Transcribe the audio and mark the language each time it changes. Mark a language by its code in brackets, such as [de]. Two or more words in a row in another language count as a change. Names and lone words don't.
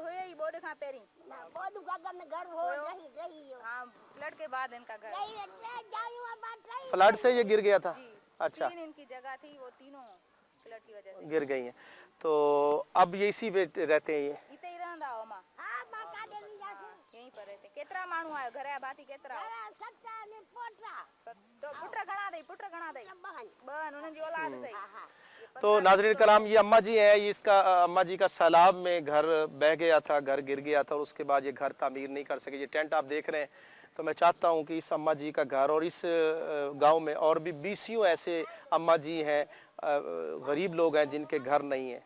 [ur] فلڈ کے بعد ان کا گھر, فلڈ سے یہ گر گیا تھا؟ اچھا, ان کی جگہ تھی، وہ تینوں فلڈ کی وجہ سے گر گئی ہیں۔ تو اب یہ اسی پہ رہتے ہیں؟ یہ یہیں پر رہتے ہیں. [sd] केतरा माण्हू आयो घरे बाती केतरा तो पुत्र घणा दई बहन उन्हनि जी औलाद अथई। [ur] تو ناظرین کرام، یہ اماں جی ہے، یہ اس کا اماں جی کا سیلاب میں گھر بہہ گیا تھا، گھر گر گیا تھا اور اس کے بعد یہ گھر تعمیر نہیں کر سکے. یہ ٹینٹ آپ دیکھ رہے ہیں. تو میں چاہتا ہوں کہ اس اماں جی کا گھر اور اس گاؤں میں اور بھی 20 ایسے اماں جی ہیں، غریب لوگ ہیں جن کے گھر نہیں ہے.